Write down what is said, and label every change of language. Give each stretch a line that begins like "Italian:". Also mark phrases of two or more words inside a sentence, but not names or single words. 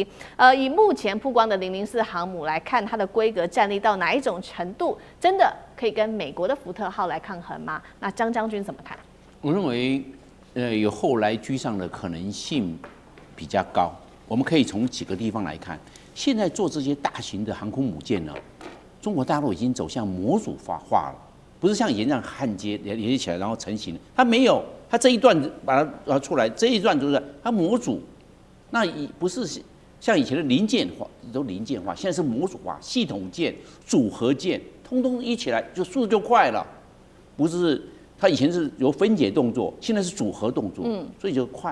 Chinese: 以目前曝光的004航母來看，它的規格戰力到哪一種程度，真的可以跟美國的福特號來抗衡嗎？那張將軍怎麼看？我認為，有後來居上的可能性比較高。我們可以從幾個地方來看，現在做這些大型的航空母艦呢，中國大陸已經走向模組化了，不是像以前這樣焊接連接起來然後成型，它沒有，它這一段把它出來，這一段就是它模組，那不是像以前的零件化，都零件化，現在是模組化，系統艦、組合艦，通通一起來就速度就快了，不是它以前是有分解動作，現在是組合動作，所以就快。